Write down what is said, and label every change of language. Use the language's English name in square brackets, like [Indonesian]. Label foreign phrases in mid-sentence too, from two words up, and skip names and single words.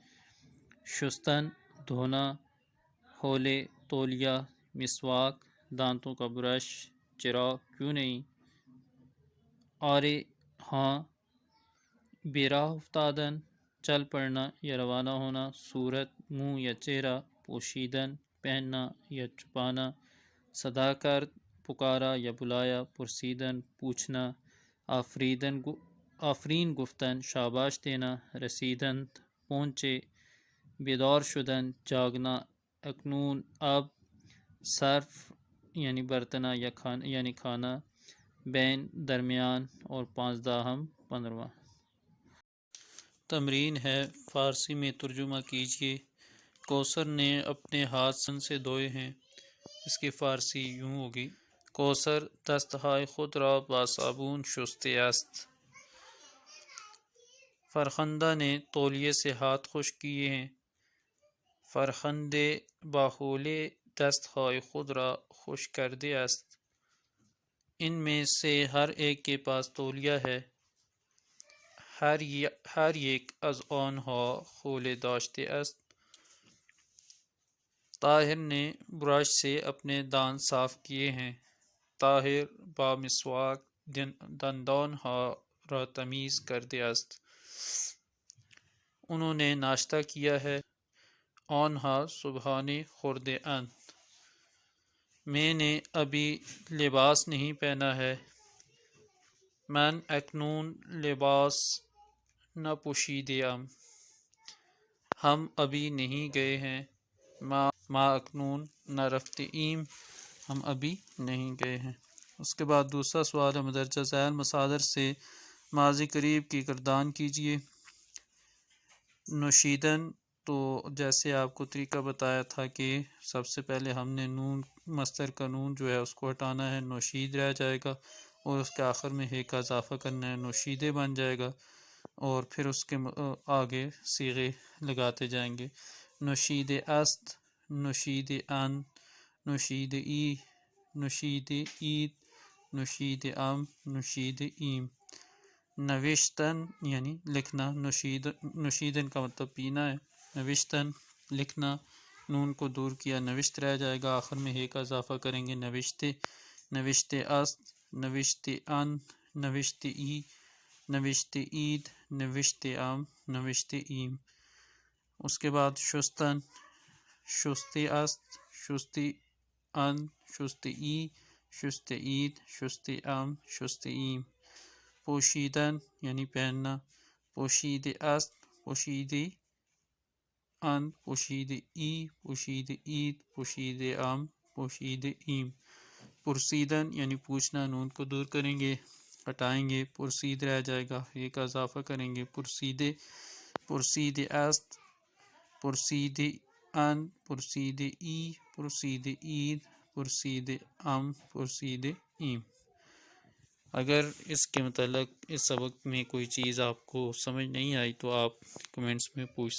[Urdu] شستن دھونا، ہولے تولیہ، مسواک دانتوں کا برش، چراغ کیوں نہیں، آرے ہاں، [Persian] براہ افتادن [Urdu] چل پڑنا یا روانہ ہونا، صورت منہ یا چہرہ، پوشیدن پہننا یا چھپانا، صدا کر پکارا یا بلایا، پرسیدن پوچھنا، [Persian] آفرین گفتن [Urdu] شاباش دینا، رسیدن پہنچے، [Persian] بیدار شدن [Urdu] جاگنا، اکنون اب، صرف یعنی برتنا یا کھانا یعنی کھانا، بین درمیان، اور 15 15واں تمرین ہے۔ فارسی میں ترجمہ کیجیے۔ کوثر نے اپنے ہاتھ صابن سے دھوئے ہیں۔ اس کی فارسی یوں ہوگی: [Persian] کوثر دستهای خود را با صابون شسته است۔ [Urdu] فرخنده نے تولیے سے ہاتھ خشک کیے ہیں۔ [Persian] فرخنده با حوله دستهای خود را خشک کرده است۔ [Urdu] ان میں سے ہر ایک کے پاس تولیہ ہے۔ [Persian] هر یک از آنها حوله داشته است۔ [Urdu] طاہر نے برش سے اپنے دانت صاف کیے ہیں۔ [Persian] طاہر با مسواک دندانها را تمیز کرده است۔ [Urdu] انہوں نے ناشتہ کیا ہے۔ [Persian] آنها صبحانه خورده اند۔ [Urdu] میں نے ابھی لباس نہیں پہنا ہے۔ [Persian] من اکنون لباس نپوشیده ام۔ [Urdu] ہم ابھی نہیں گئے ہیں۔ [Persian] ما اکنون نرفته ایم۔ [Urdu] ہم ابھی نہیں گئے ہیں۔ اس کے بعد دوسرا سوال ہے، مندرجہ ذیل مصادر سے ماضی قریب کی گردان کیجیے۔ نوشیدن، تو جیسے آپ کو طریقہ بتایا تھا کہ سب سے پہلے ہم نے نون مصدر کا نون جو ہے اس کو ہٹانا ہے، نوشید رہ جائے گا، اور اس کے آخر میں ہے کا اضافہ کرنا ہے، نوشیدے بن جائے گا، اور پھر اس کے آگے صیغے لگاتے جائیں گے۔ [Persian] نوشید است، نوشید ان، نوشید ای، نوشید عید، نوشید ام، نوشید ایم۔ [Urdu] نوشتن یعنی لکھنا، نوشیدن کا مطلب پینا ہے، نوشتن لکھنا، نون کو دور کیا، نوشت رہ جائے گا، آخر میں ہے کا اضافہ کریں گے، نوشتے، [Persian] نوشتے است، نوشتے ان، نوشتے ای، نوشتے عید، نوشتے ام، نوشتے ایم۔ [Urdu] اس کے بعد [Persian] شستن، شستے است، شستے ان، شستے ای، شستے عید، شستے ام، شستے ایم۔ پوشیدن [Urdu] یعنی پہننا، [Persian] پوشیدہ است، پوشیدہ ان، پوشیدہ ای، پوشیدہ عید، پوشیدہ ام، پوشیدہ ایم۔ [Urdu] پرسیدن یعنی پوچھنا، نون کو دور کریں گے، ہٹائیں گے، پرسید رہ جائے گا، یہ کا اضافہ کریں گے، [Persian] پرسیدہ، پرسیدہ است، پرسیدہ ان، پرسیدہ ای، پرسیدہ عید، پرسیدہ ام، پرسیدہ ایم۔ [Urdu] اگر اس کے متعلق اس سبق میں کوئی چیز آپ کو سمجھ نہیں آئی تو آپ کمنٹس میں پوچھ